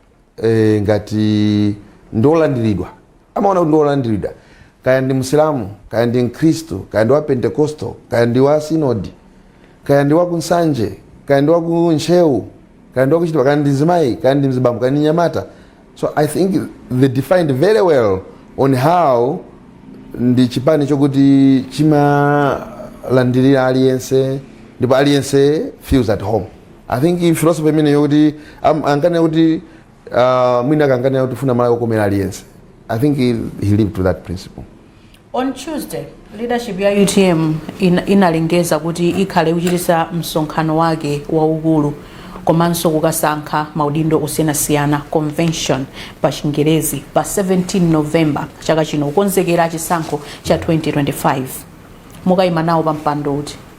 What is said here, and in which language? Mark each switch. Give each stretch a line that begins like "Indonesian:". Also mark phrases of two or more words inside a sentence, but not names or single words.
Nyanja: ngati ndolandiridwa, amaona kuti ndolandiridwa, kaya ndi Musilamu, kaya ndi Mkristo, kaya ndi wa Pentecostal, kaya ndi wa Synod, kaya ndi wa kunsanje, kaya ndi wa kunchewu, kaya ndi wa kuchitwa, kaya ndi mzimayi, kaya ndi mzibambo, kaya ndi nyamata.
English: So I think they defined very well on how
Nyanja: ndi chipani chokuti chimalandirira aliyense ndipo aliyense
English: feels at home. I think
Nyanja: philosophy imene yokuti ankane kuti mwina kankane kuti funa mala yokomera aliyense.
English: I think he lived to that principle. On Tuesday,
Nyanja: leadership ya UTM inalengeza kuti ikhale kuchitisa msonkhano wake waukulu komanso kukasankha maudindo osiyanasiyana convention pa Chingerezi pa 17 November chaka chino kukonzekera chisankho cha 2025. Mukayima nawo pa mpando uti?